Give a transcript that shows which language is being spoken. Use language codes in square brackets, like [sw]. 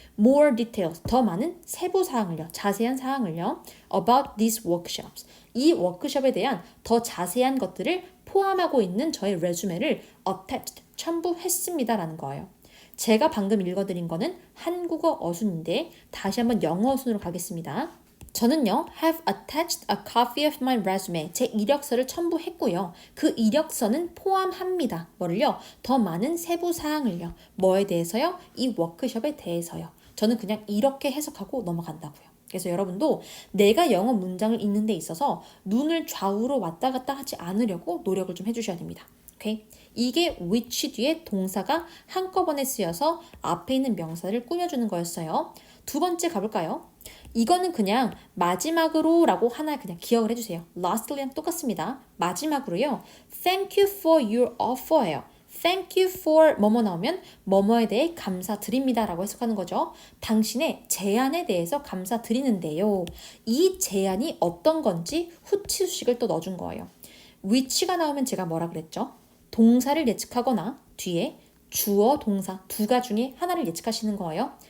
[en] More details, [ko] 더 많은 세부 사항을요. 자세한 사항을요. [en] About these workshops, [ko] 이 워크숍에 대한 더 자세한 것들을 포함하고 있는 저의 레주메를 attached, 첨부했습니다라는 거예요. 제가 방금 읽어드린 거는 한국어 어순인데 다시 한번 영어 어순으로 가겠습니다. 저는요, [en] have attached a copy of my resume. [ko] 제 이력서를 첨부했고요. 그 이력서는 포함합니다. 뭐를요? 더 많은 세부 사항을요. 뭐에 대해서요? 이 워크숍에 대해서요. 저는 그냥 이렇게 해석하고 넘어간다고요. 그래서 여러분도 내가 영어 문장을 읽는 데 있어서 눈을 좌우로 왔다 갔다 하지 않으려고 노력을 좀 해주셔야 됩니다. 오케이? 이게 which 뒤에 동사가 한꺼번에 쓰여서 앞에 있는 명사를 꾸며주는 거였어요. 두 번째 가볼까요? 이거는 그냥 마지막으로 라고 하나 그냥 기억을 해주세요. lastly랑 똑같습니다. 마지막으로요. [en] Thank you for your offer예요. Thank you for [ko] 뭐뭐 나오면 뭐뭐에 대해 감사드립니다 라고 해석하는 거죠. 당신의 제안에 대해서 감사드리는데요. 이 제안이 어떤 건지 후치 수식을 또 넣어준 거예요. which가 나오면 제가 뭐라 그랬죠? 동사를 예측하거나 뒤에 주어, 동사 두 가지 중에 하나를 예측하시는 거예요.